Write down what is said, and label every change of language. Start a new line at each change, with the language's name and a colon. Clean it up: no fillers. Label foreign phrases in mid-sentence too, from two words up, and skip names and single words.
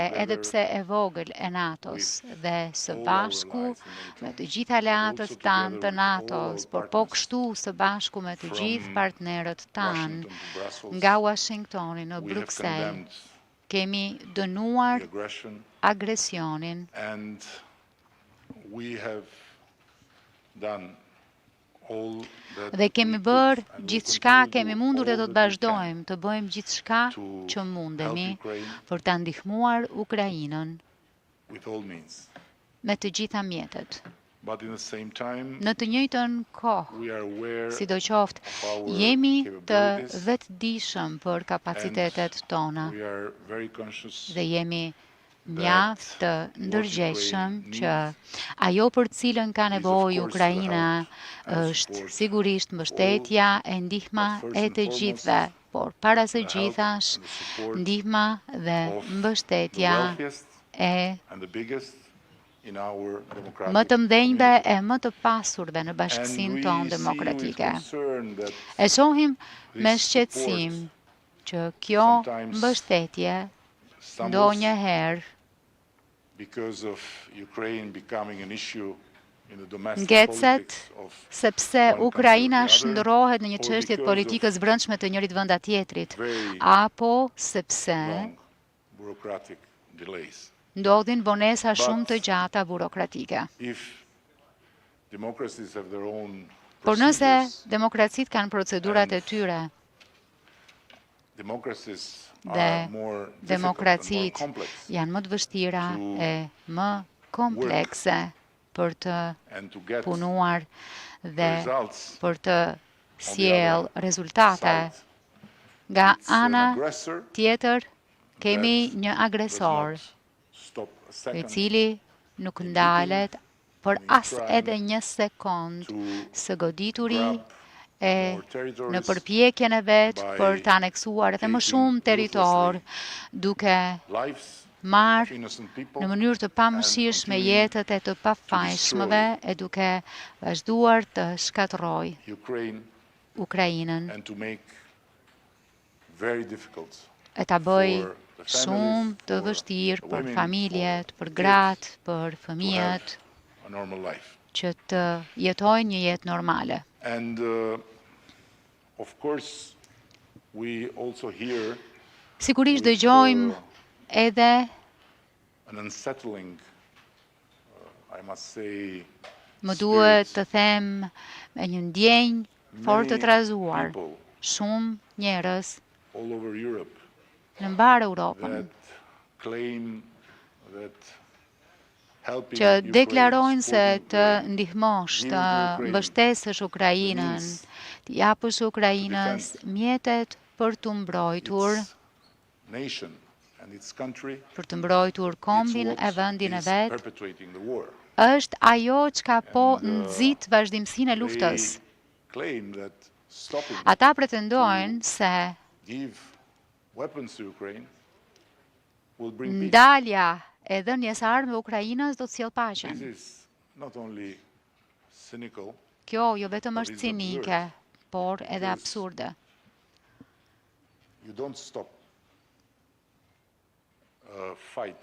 English: together
Albanian: edhe pse e vogël e NATO-s dhe së
English: all our
Albanian: bashku
English: allies in NATO,
Albanian: me të gjithë aleatët
English: also
Albanian: tanë
English: together
Albanian: të
English: with all
Albanian: NATO-s,
English: our
Albanian: por po
English: partners
Albanian: kështu së bashku me të
English: from
Albanian: gjithë partnerët tanë
English: Washington to Brussels,
Albanian: nga Washingtoni në
English: we have
Albanian: Bruxelles,
English: condemned
Albanian: kemi dënuar
English: the aggression
Albanian: agresionin
English: and we have done all that
Albanian: dhe kemi
English: we
Albanian: bërë
English: could and will
Albanian: gjithçka,
English: continue to
Albanian: kemi
English: do
Albanian: mundur dhe
English: all
Albanian: do të
English: that we can
Albanian: vazhdojmë të bëjmë gjithçka
English: to
Albanian: që mundemi
English: help Ukraine
Albanian: për ta ndihmuar Ukrainën
English: with all means.
Albanian: me të gjitha mjetet.
English: But in the same time,
Albanian: Në të njëjtën kohë,
English: we are aware
Albanian: sidoqoftë,
English: of our
Albanian: jemi të
English: capabilities
Albanian: vetëdijshëm për kapacitetet tona
English: we are very conscious
Albanian: dhe jemi mjaft të ndërgjegjshëm që ajo për cilën ka nevojë Ukraina është sigurisht mbështetja e ndihma e të gjithëve, por para së gjithash ndihma dhe mbështetja e
English: and the biggest in our democratic
Albanian: më të mdhenjve
English: community.
Albanian: e më të pasurve në
English: And
Albanian: bashkësinë
English: we
Albanian: tonë
English: see with
Albanian: demokratike.
English: concern that
Albanian: E shohim me
English: this
Albanian: shqetësim
English: support
Albanian: që kjo
English: sometimes
Albanian: mbështetje
English: stumbles
Albanian: ndonjëherë
English: because of Ukraine becoming an issue in the domestic
Albanian: ngecet
English: politics of
Albanian: sepse
English: one country or
Albanian: Ukraina
English: the other,
Albanian: shndërrohet në një
English: or
Albanian: çështje të
English: because
Albanian: politikës brendshme të njërit venda tjetrit,
English: very
Albanian: apo sepse
English: long bureaucratic delays.
Albanian: ndodhin vonesa shumë të gjata burokratike.
English: If democracies have their own
Albanian: Por nëse
English: procedures,
Albanian: demokracitë kanë procedurat e tyre
English: democracies
Albanian: dhe
English: are more difficult and more
Albanian: demokracitë
English: complex,
Albanian: janë më të vështira
English: to
Albanian: e më komplekse për të
English: and to get
Albanian: punuar dhe
English: results
Albanian: për të sjell
English: other
Albanian: rezultate.
English: side.
Albanian: Nga
English: It's an
Albanian: ana
English: aggressor
Albanian: tjetër kemi
English: that
Albanian: një
English: does
Albanian: agresor
English: not stop a
Albanian: i
English: second
Albanian: cili nuk ndalet për as edhe një sekond
English: to
Albanian: së godituri
English: grab
Albanian: e
English: more territories
Albanian: në përpjekjen e vet
English: by
Albanian: për të aneksuar edhe më
English: taking
Albanian: shumë territor, duke
English: lives of
Albanian: marrë
English: innocent people
Albanian: në mënyrë të pamëshirshme
English: and
Albanian: jetët e të pafajshmëve e duke vazhduar të shkatërroj
English: Ukraine
Albanian: Ukrainën
English: and to make very difficult
Albanian: e ta bëj
English: for the
Albanian: shumë
English: families,
Albanian: të
English: for
Albanian: vështirë
English: the
Albanian: për
English: women,
Albanian: familjet,
English: for
Albanian: për
English: the
Albanian: gratë, për
English: to
Albanian: fëmijët,
English: have a normal life.
Albanian: që të jetojnë një jetë normale.
English: And of course we also hear
Albanian: Sigurisht
English: with,
Albanian: dëgjojmë edhe
English: an unsettling I must say
Albanian: më duhet
English: spirit.
Albanian: të them me një ndjenjë fort të
English: Many
Albanian: trazuar.
English: people
Albanian: Shumë njerëz
English: all over Europe
Albanian: në mbar Europën
English: that claim that helping
Albanian: që
English: Ukraine,
Albanian: deklarojnë se
English: supporting
Albanian: të
English: Ukraine,
Albanian: ndihmosh,
English: giving
Albanian: të
English: to Ukraine
Albanian: mbështesësh Ukrainën,
English: means
Albanian: të japësh Ukrainës mjetet për të mbrojtur,
English: its nation and its country,
Albanian: për të mbrojtur
English: it's
Albanian: kombin
English: what
Albanian: e vendin e
English: is
Albanian: vet,
English: perpetuating the war.
Albanian: është ajo çka po
English: And,
Albanian: nxit vazhdimsinë e luftës.
English: They claim that stopping
Albanian: Ata pretendojnë se
English: give weapons to Ukraine will bring peace.
Albanian: ndalja e dhënies armëve Ukrainës do të sjellë
English: This
Albanian: paqen.
English: is not only cynical,
Albanian: Kjo jo vetëm
English: But
Albanian: është
English: it's
Albanian: cinike,
English: absurd.
Albanian: por edhe
English: Because
Albanian: absurde.
English: you don't stop a fight